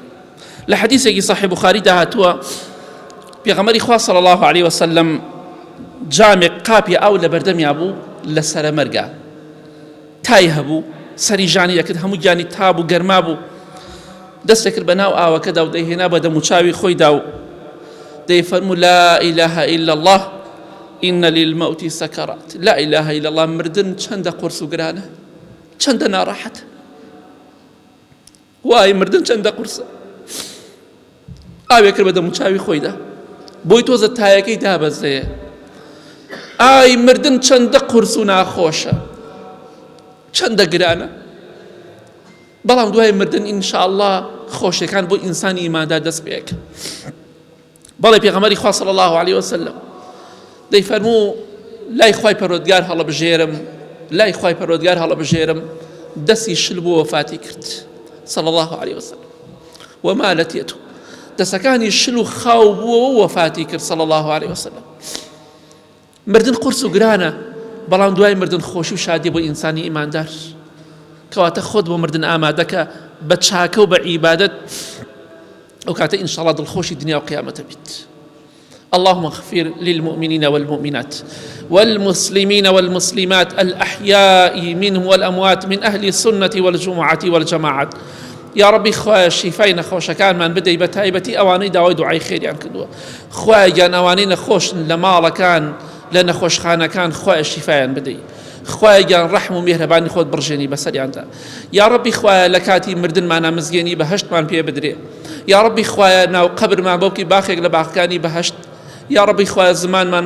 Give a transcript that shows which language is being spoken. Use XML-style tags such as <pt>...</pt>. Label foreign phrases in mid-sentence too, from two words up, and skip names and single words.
<ckb>لە حەدیثێکی صحیح بوخاری داهاتووە پێغەمبەری خوا</ckb> <ar>صلی الله عليه وسلم</ar> <ckb>جامێک قاپی ئاو لە بەردەمیا بوو لە سەرە مەرگا تای هەبوو سەری ژانی یەکرد هەموو گیانی تاب و گەرما بوو دەستێکرد بە ناو ئاوەکەدا و دەیهێنا بە دەموچاوی خۆیدا و دەیفەرموو</ckb> <ar>لا إله إلا الله</ar> <ckb>إن للموت سكرات لا إله إلا الله مردن چەندە قورس و گرانە چەندە ناڕاحەتە وای مردن چەندە قورسە ئاوێ کرد بە دەموچاوی خۆیدا بۆی تۆزە تایەکەی دابەزێ ئای مردن چەندە قورس و ناخۆشە چەندە گرانە بەڵام دوای مردن ئینشاءالله خۆشیەکان بۆ ئینسانی ئیماندار دەست پێکە بەڵێ پێغەمبەری خوا</ckb> <ar>صلی الله عليه وسلم</ar> <ckb>دەیفەرموو لای خوای پەروەردگار هەڵەبژێرم لای خوای پەروەردگار هەڵەبژێرم دەستی شل بۆ وەفاتی کرد</ckb> <ar>صلی الله عليه وسلم ومالت يده</ar> <ckb>دەسەکانی شل و خاو بووە وەفاتی کرد</ckb> <ar>صلی الله عليه وسلم</ar> <ckb>مردن قورس و گرانە بەڵام دوای مردن خۆشی و شادی بۆ ئینسانی ئیماندار کەواتە خۆت بۆ مردن ئامادەکە بە چاکە و بە عیبادەت ئەو کاتە ئینشاءالله دڵخۆشی دنیا و قیامەتە بیت</ckb> <ar>اللهم اغفر للمؤمنين والمؤمنات والمسلمين والمسلمات الأحياء منهم والأموات من أهل السنة والجمعة والجماعات يا ربي</ar> <ckb>خوايا شفای نەخۆشەکان من بدەی بە تایبەتی ئەوانەی داوای دوعای خێریان کردووە خوایە گیان ئەوانەی نەخۆشن لە ماڵەکان لە نەخۆشخانەکان خوایە شیفایان بدەی خوایە گیان ڕەحم و میهرەبانی خۆت بڕژێنی بەسەریاندا یا ربی خوایە لە کاتی مردنمانە مزگێنی بەهەشتمان پێ بدرێ</ckb> <ar>یا ربی</ar> <ckb>خوایە ناو قەبرمان بۆ بکەی باخێک لە باخەکانی بەهەشت</ckb> <ar>یا ربی</ar> <ckb>خوایە زمانمان</ckb>